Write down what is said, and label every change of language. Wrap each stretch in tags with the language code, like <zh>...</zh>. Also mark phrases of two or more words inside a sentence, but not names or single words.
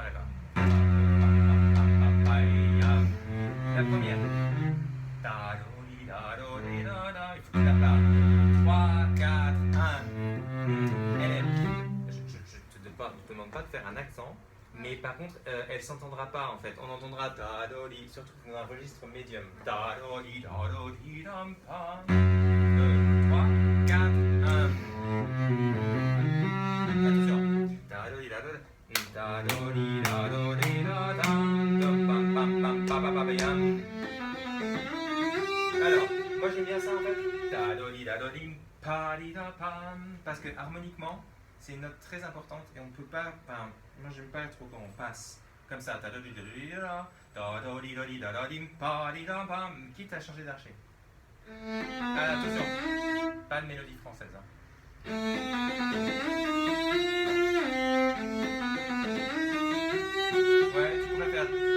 <fr>La première. Il faut que tu la parles. 3, 4, 1. Elle je te demande pas de faire un accent. Mais par contre, elle ne s'entendra pas en fait. On entendra da-do-li, surtout dans un registre médium. Da-do-li, da-do-li, dam-pam. 2, 3, 4, 1. Attention. Da-do-li, da-do-li, da-do-li, da-do-li, da-dam, dam-pam-pam-pam-pam-pam-pam. Alors, moi j'aime bien ça en fait. Da-do-li, da-do-li, pa-li-da-pam. Parce que harmoniquement, c'est une note très importante et on ne peut pas. Enfin, moi j'aime pas trop quand on passe comme ça. Quitte à changer d'archer. Ah, attention, pas de mélodie française. Hein. Ouais, tu pourrais faire.</fr>